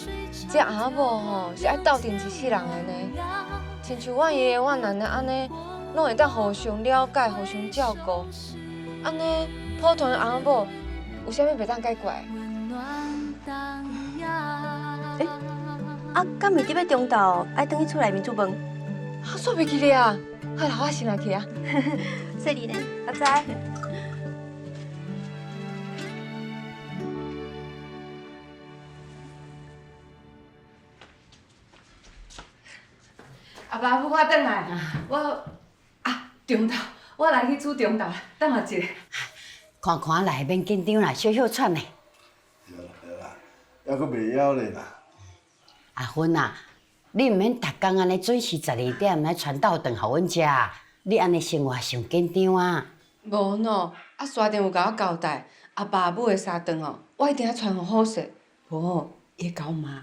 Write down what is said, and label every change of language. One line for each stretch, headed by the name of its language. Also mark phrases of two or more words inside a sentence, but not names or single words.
Min Nan Chinese: 这阿母吼是爱斗阵一世人的呢，亲像阮爷爷、阮奶奶安尼，拢会当互相了解、互相照顾。安尼普通的阿母有啥物袂当解决？啊，敢袂伫要中昼爱转去厝内面煮饭？我煞袂记咧啊！好啦，我先来去啊。说你呢，我知。阿爸母，我转来。我中昼，我来去煮中昼，等我一下。看看来，免紧张啦，小小喘的。对啦，还阁袂枵咧啦。阿芬啊，你毋免逐工安尼准时12点来传到顿互阮食，你安尼生活上紧张啊。无喏，啊沙丁有甲我交代，阿爸母的三顿哦，我一定要传互好势，无伊会甲我骂。